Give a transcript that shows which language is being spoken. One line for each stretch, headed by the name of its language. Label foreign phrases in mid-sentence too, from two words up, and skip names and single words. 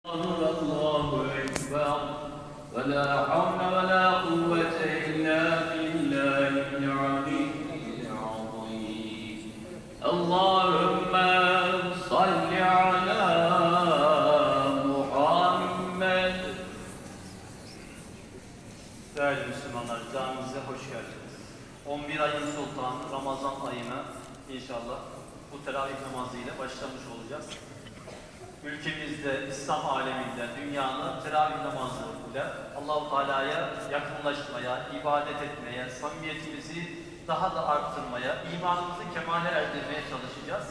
Arabic: الله أكبر ولا حول ولا قوة إلا بالله العلي العظيم اللهم صل على محمد.
Turkish: Değerli Müslümanlar, camimize hoş geldiniz. 11 ayın sultanı Ramazan ayına inşallah bu teravih namazıyla başlamış olacağız. Ülkemizde, İslam aleminde, dünyanın teravih namazıyla Allah-u Teala'ya yakınlaşmaya, ibadet etmeye, samimiyetimizi daha da arttırmaya, imanımızı kemale erdirmeye çalışacağız.